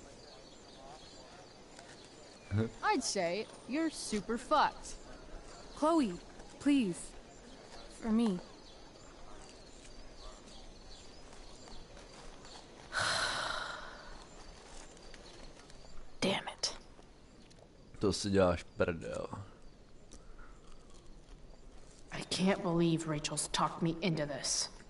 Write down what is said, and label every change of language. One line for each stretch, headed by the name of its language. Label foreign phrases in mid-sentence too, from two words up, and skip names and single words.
English: I'd say you're super fucked. Chloe, please. For me. Damn it.
Czech: To si děláš prdel.
English: I can't believe Rachel's talked me into this.